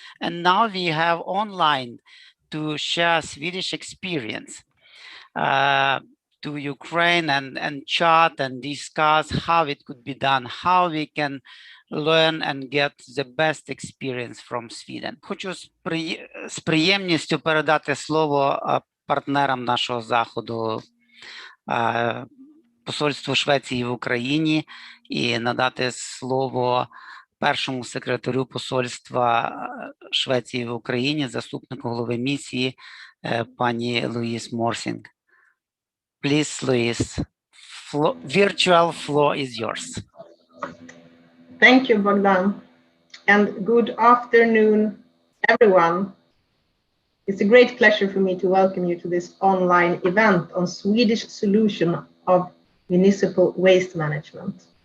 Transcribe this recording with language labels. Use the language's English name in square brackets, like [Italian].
[English] And now we have online to share Swedish experience to Ukraine and chat and discuss how it could be done, how we can learn and get the best experience from Sweden. [Ukrainian] Хочу з приємністю передати слово партнерам нашого заходу, Посольству Швеції в Україні, і надати слово першому секретарю Посольства Швеції в Україні, заступнику голови місії, пані Луїс Морсінг. [English] Please, Louise, virtual floor is yours. Thank you, Bogdan, and good afternoon, everyone. It's a great pleasure for me to welcome you to this online event on Swedish solution of municipal waste management.